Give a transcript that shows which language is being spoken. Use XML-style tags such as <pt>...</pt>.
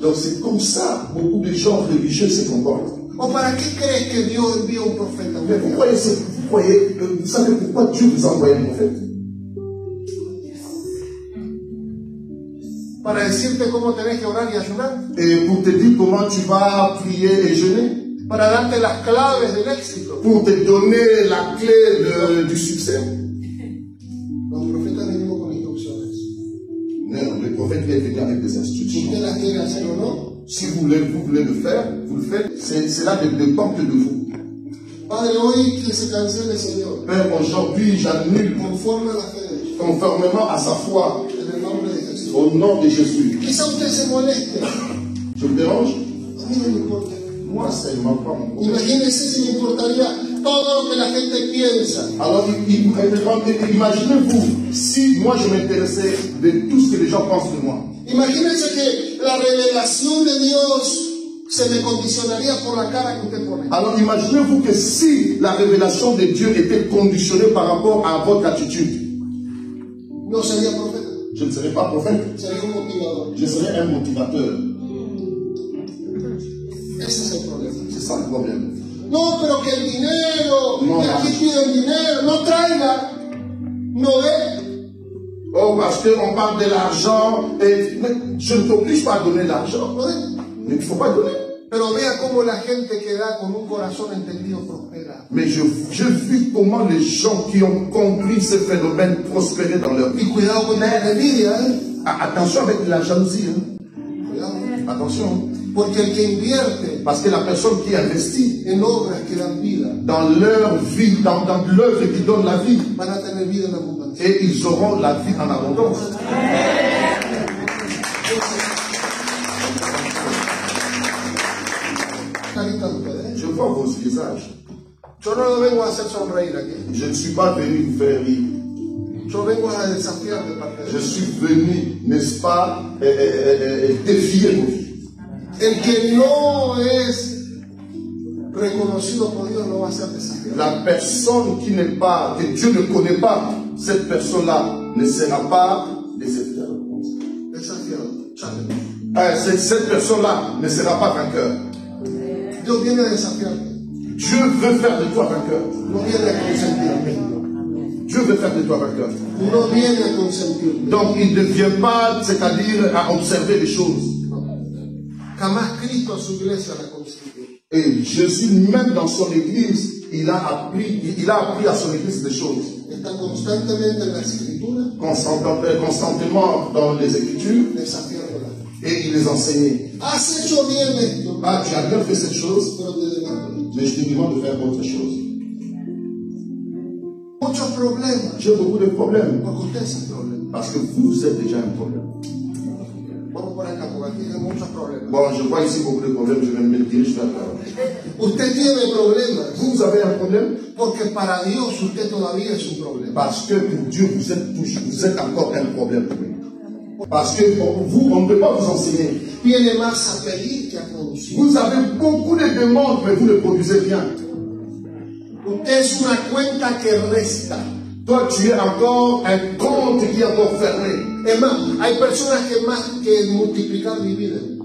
<fr>Donc c'est comme ça, beaucoup de gens religieux se comportent.</fr> <es>¿O para qué crees que Dios envía un profeta?</es> <fr>Mais vous savez pourquoi Dieu vous a envoyé un prophète?</fr> <es>Para decirte cómo tenés que orar y ayunar.</es> <fr>Et pour te dire comment tu vas prier et jeûner.</fr> <es>Para darte las claves del éxito.</es> <fr>Pour te donner la clé du succès.</fr> <es>Los profetas venimos con instrucciones.</es> <fr>Non, le prophète est venu avec des</fr> <es>Si</es> <fr>instructions.</fr> <es>usted las quiere hacer o no.</es> <fr>Si vous voulez le faire, vous le faites. C'est là ne dépend que de vous.</fr> <es>Padre, hoy que se cancele, Señor.</es> <fr>Père, aujourd'hui, j'annule</fr> <es>Conforme a la fe de Dios.</es> <fr>conformément à sa foi,</fr> <es>En el nombre de Jesús.</es> <fr>au nom de Jésus.</fr> <es>Quizá usted se moleste.</es> <fr>Je me dérange?</fr> <es>A mí no me importa.</es> <fr>Moi, ça ne m'a pas mon problème.</fr> <es>Imagínese si me importaría todo lo que la gente piensa.</es> <fr>Alors, imaginez-vous, si moi je m'intéressais de tout ce que les gens pensent de moi.</fr> <es>Imagínense que la revelación de Dios se me condicionaría por la cara que usted pone.</es> <fr>Alors, imaginez-vous que si la révélation de Dieu était conditionnée par rapport à votre attitude,</fr> <es>No sería profeta,</es> <fr>je ne serais pas prophète,</fr> <es>sería un motivador.</es> <fr>je serais un motivateur.</fr> <es>Ese es el problema.</es> <fr>C'est ça le problème.</fr> <es>No, pero que el dinero, No. que aquí piden dinero, no traiga, no ve.</es> <fr>Oh, parce qu'on parle de l'argent, et mais je ne t'oblige pas à donner l'argent,</fr> <es>No ve.</es> <fr>mais il ne faut pas donner.</fr> <es>Pero vea cómo la gente que da con un corazón entendido prospera.</es> <fr>Mais je vis comment les gens qui ont compris ce phénomène prospéraient dans leur vie.</fr> <es>Y cuidado con la envidia, ¿eh?</es> <fr>Attention avec la jalousie. Hein.</fr> <es>Cuidado.</es> <fr>Attention.</fr> <es>Porque el que invierte</es> <fr>Parce que la personne qui investit</fr> <es>en obras que dan vida,</es> <fr>dans leur vie, dans l'œuvre qui donne la vie,</fr> <es>van a tener vida en abundancia.</es> <fr>et ils auront la vie en abondance.</fr> <es>Carita de ustedes, ¿eh?</es> <fr>Je vois vos visages.</fr> <es>Yo no lo vengo a hacer sonreír aquí.</es> <fr>Je ne suis pas venu vous faire rire.</fr> <es>Yo vengo a desafiar de parte de</es> <fr>Je</fr> <es>Dios.</es> <fr>suis venu, n'est-ce pas, défier vos vies.</fr> <es>El que no es reconocido por Dios no va a ser desafiado.</es> <fr>La personne qui n'est pas, que Dieu ne connaît pas, cette personne-là ne sera pas déceptive.</fr> <es>Desafiado. Challenge.</es> <fr>Cette personne-là ne sera pas vainqueur.</fr> <es>Dios viene a desafiarte.</es> <fr>Dieu veut faire de toi vainqueur.</fr> <es>No viene a consentirte.</es> <fr>Dieu veut faire de toi vainqueur.</fr> <es>No viene a consentirte.</es> <fr>Donc il ne vient pas, c'est-à-dire à observer les choses.</fr> <es>Jamás Cristo a su iglesia la consentió.</es> <fr>Et Jésus, même dans son église, il a appris à son église des choses.</fr> <es>Está constantemente en las escrituras</es> <fr>Constantement dans les Écritures,</fr> <es>desafiándola.</es> <fr>et il les enseignait.</fr> <es>Has hecho bien esto,</es> <fr>Ah, tu as bien fait cette chose,</fr> <es>pero te demando.</es> <fr>mais je te demande de faire autre chose.</fr> <es>Muchos problemas,</es> <fr>J'ai beaucoup de problèmes,</fr> <es>porque usted es el problema.</es> <fr>parce que vous êtes déjà un problème.</fr> <es>Vamos por acá, por acá. tiene muchos problemas.</es> <fr>Bon, je vois ici beaucoup de problèmes, je vais me diriger vers là.</fr> <es>Usted tiene problemas</es> <fr>Vous avez un problème</fr> <es>porque para Dios usted todavía es un problema.</es> <fr>parce que pour Dieu, vous êtes encore un problème. Parce que pour vous, on ne peut pas vous enseigner.</fr> <es>Tiene más a pedir que a producir.</es> <fr>Vous avez beaucoup de demandes, mais vous ne produisez rien.</fr> <es>Usted es una cuenta que resta.</es> <fr>Toi, tu es encore un compte qui est encore fermé.</fr> <es>Es más, hay personas que más que multiplicar dividen.</es>